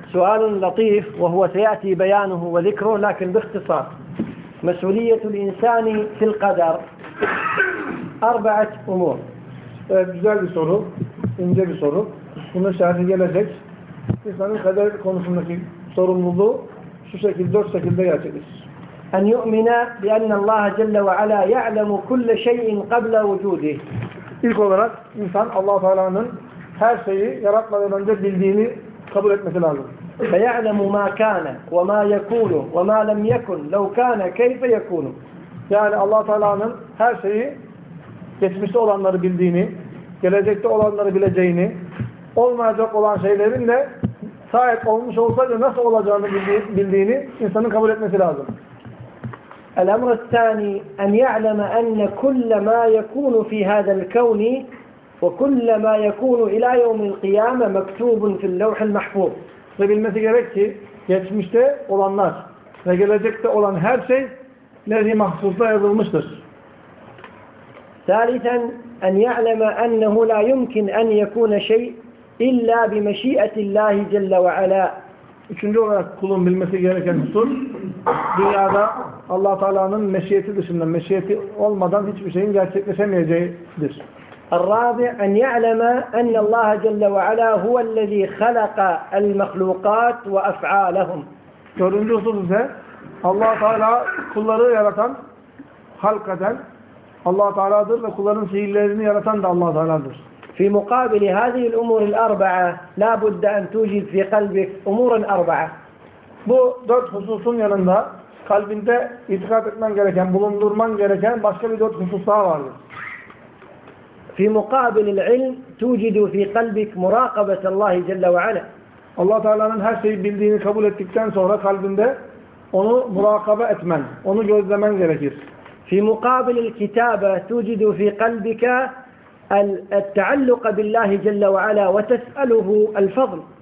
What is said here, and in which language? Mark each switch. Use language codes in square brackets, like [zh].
[ar] سؤال لطيف وهو سيأتي بيانه وذكره، لكن باختصار مسؤولية الإنسان في القدر أربعة أمور. [tr] Evet, güzel bir soru. İnce bir soru. Bunun şerhi gelecek. İnsanın kader konusundaki sorumluluğu şu şekilde, dört şekilde gerçekleşir. [ar] أن يؤمن بأن الله جل وعلا يعلم كل شيء قبل وجوده. [tr] İlk olarak insan Allah-u Teala'nın her şeyi yaratmadan önce bildiğini kabul etmesi lazım. [ar] فَيَعْلَمُ مَا كَانَ وَمَا يَكُولُ وَمَا لَمْ يَكُنْ لَوْ كَانَ كَيْفَ يَكُولُ. [tr] Yani Allah-u Teala'nın her şeyi, geçmişte olanları bildiğini, gelecekte olanları bileceğini, olmayacak olan şeylerin de sahip olmuş olsaydı nasıl olacağını bildiğini insanın kabul etmesi lazım. [ar] الأمر الثاني أن يعلم أن كل ما يكون في هذا الكون وكل ما يكون إلى يوم القيامة مكتوب في اللوح المحفوظ. [tr] Ve bilmesi gerek ki geçmişte olanlar ve gelecekte olan her şey levh-i mahfuzda yazılmıştır. [ar] ثالثا أن يعلم أنه لا يمكن أن يكون شيء إلا بمشيئة الله جل وعلا. [tr] Üçüncü olarak kulun bilmesi gereken husus, dünyada Allah Teala'nın meşiyeti dışında, meşiyeti olmadan hiçbir şeyin gerçekleşemeyeceğidir. [ar] الرابع أن يعلم أن الله جل وعلا هو الذي خلق المخلوقات وأفعالهم. [tr] Dördüncü husus ise Allah Teala kulları yaratan, halk eden Allah Teala'dır ve kulların fiillerini yaratan da Allah Teala'dır. [ar] في مقابل هذه الأمور الأربعة لا بد أن توجد في قلبك أمور أربعة. [tr] Bu dört hususun yanında kalbinde itikad etmen gereken, bulundurman gereken başka bir dört husus daha vardır. [ar] في مقابل العلم توجد في قلبك مراقبة الله جل وعلا. [tr] Allah Teala'nın her şeyi bildiğini kabul ettikten sonra kalbinde onu murakabe etmen, onu gözlemen gerekir. [ar] في مقابل الكتابة توجد في قلبك التعلق بالله جل وعلا وتسأله الفضل.